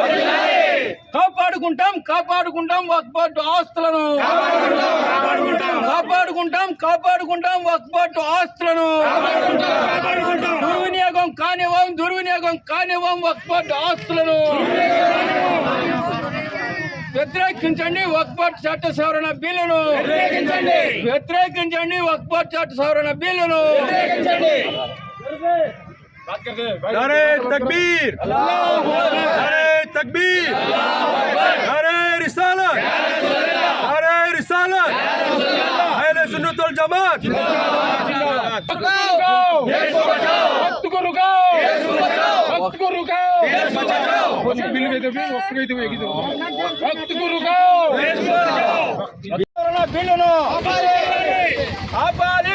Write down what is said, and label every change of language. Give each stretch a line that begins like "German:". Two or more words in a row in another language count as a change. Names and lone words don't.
Telugu: కాపాడుకుంటాం వక్ఫ్ బోర్డు ఆస్తులను, కాపాడుకుంటాం వక్ఫ్ బోర్డు ఆస్తులను. దుర్వినియోగం కానివ్వం వక్ఫ్ బోర్డు ఆస్తులను. వ్యతిరేకించండి వక్ఫ్ బోర్డు చట్ట సవరణ బిల్లును, వ్యతిరేకించండి వక్ఫ్ బోర్డు చట్ట సవరణ బిల్లును.
Urdu: نعرۂ تکبیر، نعرۂ تکبیر، نعرۂ رسالت، نعرۂ رسالت، اہل سنت و الجماعت.
Telugu: బిల్లును ఆపాలి.